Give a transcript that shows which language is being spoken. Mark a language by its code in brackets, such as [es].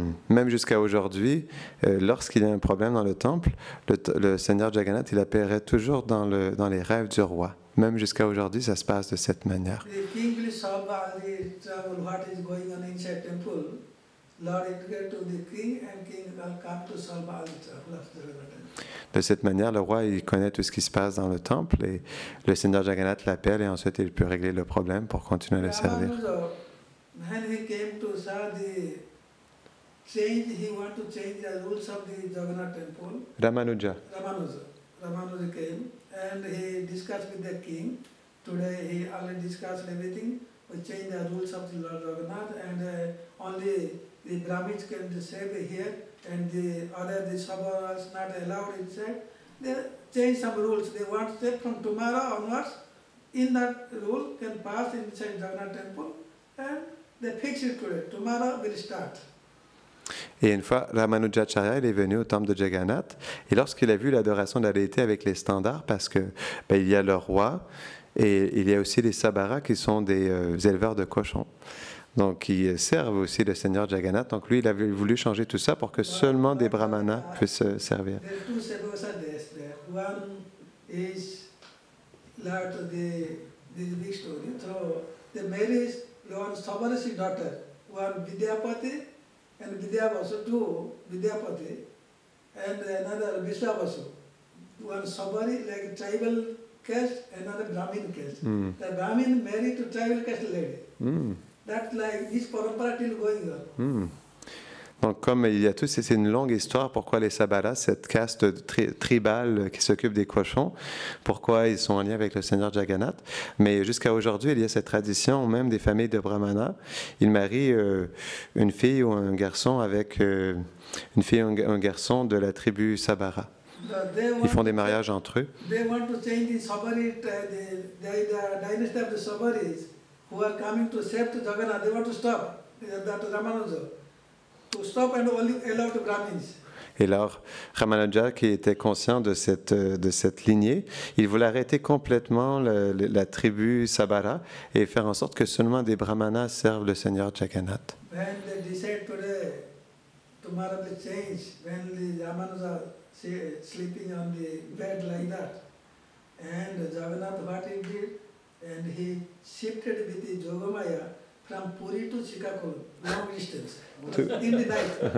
[fr] Même jusqu'à aujourd'hui, lorsqu'il y a un problème dans le temple, le Seigneur Jagannath, il apparaît toujours dans les rêves du roi. Même jusqu'à aujourd'hui, ça se passe de cette manière. [en] The king will solve all the trouble, what is going on inside temple. Lord indicated to the king, and king will come to solve all the trouble of Jagannath. [fr] De cette manière, le roi, il connaît tout ce qui se passe dans le temple et le Seigneur Jagannath l'appelle et ensuite il peut régler le problème pour continuer à le servir. [en] When he came to saw the change, he want to change the rules of the Jagannath temple. Ramanuja. Ramanuja came and he discussed with the king. Today he already discussed everything. We change the rules of the Lord Jagannath, and only the Brahmins can serve here, and the Sabharas not allowed inside. They change some rules. They want to say from tomorrow onwards, in that rule can pass inside Jagannath temple, and they fix it today. Tomorrow will start. [fr] Et une fois, Ramanujacharya il est venu au temple de Jagannath, et lorsqu'il a vu l'adoration de la déité avec les standards, parce que il y a le roi, et il y a aussi les Sabharas qui sont des éleveurs de cochons. Donc, qui servent aussi le Seigneur Jagannath. Donc, lui, il avait voulu changer tout ça pour que seulement des brahmanas puissent servir. [en] There are two Sabharas there. One is the big story. So, the marriage, one Sabharasi daughter, one Vidyapati, and Vidyavasu, two Vidyapati, and another Vishwavasu. One Sabari, like a tribal caste, another Brahmin caste. The Brahmin married to tribal caste lady. That's like this parampara till going on. [fr] Donc, comme il y a tous, c'est une longue histoire pourquoi les Sabharas, cette caste tribale qui s'occupe des cochons, pourquoi ils sont en lien avec le Seigneur Jagannath. Mais jusqu'à aujourd'hui, il y a cette tradition, même des familles de Brahmanas. Ils marient une fille ou un garçon avec une fille ou un garçon de la tribu Sabhara. Ils font des mariages entre eux. [en] They want to change the Sabari, the dynasty of the Sabaris who are coming to serve to Jagannath. They want to stop that Ramanuja. To stop and only allow the Brahmins. [fr] Et alors, Ramanuja, qui était conscient de cette lignée, il voulait arrêter complètement la tribu Sabhara et faire en sorte que seulement des brahmanas servent le Seigneur Jagannath. [en] When they decide today, tomorrow will change, when the Ramanuja sleeping on the bed like that, and Jagannath what he did, and he shifted with the Jogamaya from Puri to Srikakulam, long distance, in the night.